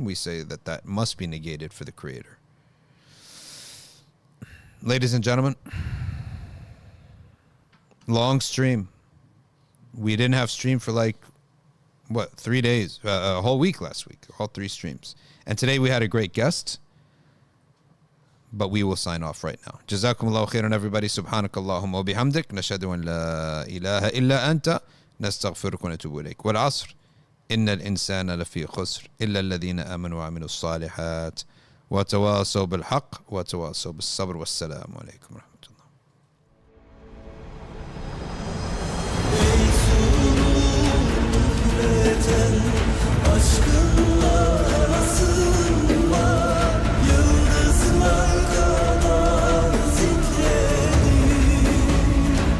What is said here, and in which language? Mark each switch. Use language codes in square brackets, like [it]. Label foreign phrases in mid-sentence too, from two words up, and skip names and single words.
[en] We say that must be negated for the Creator. Ladies and gentlemen, long stream. We didn't have stream for 3 days, a whole week last week, all 3 streams. And today we had a great guest, but we will sign off right now. [ar] جزاكم الله خيرا, everybody. سبحانك اللهم وبحمدك. نشهد أن لا إله إلا أنت. نستغفرك ونتوب إليك. والعصر. إن الإنسان لفي خسر. إلا الذين آمنوا وعملوا الصالحات. وتواصوا بالحق. وتواصوا بالصبر. والسلام عليكم ورحمة الله. [tr] Aşkınla arasında yıldızlar kadar titredim.